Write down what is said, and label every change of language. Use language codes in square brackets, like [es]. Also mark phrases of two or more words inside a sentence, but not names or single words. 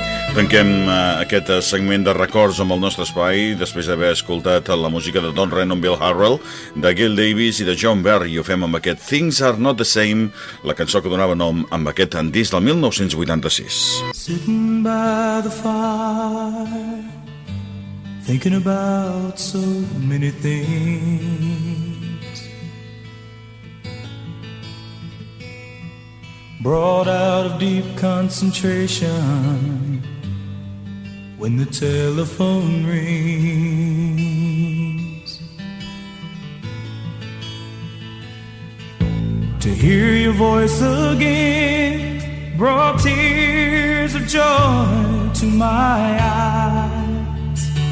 [ca] Tanquem aquest segment de records amb el nostre espai després d'haver escoltat la música de Don Reno amb Bill Harrell, de Gail Davies i de John Barry. Ho fem amb aquest Things Are Not The Same, la cançó que donava nom amb aquest disc del 1986. [en] Sitting by the fire, thinking about so many things, brought out of deep concentration when the telephone rings, to hear your voice again brought tears of joy to my eyes,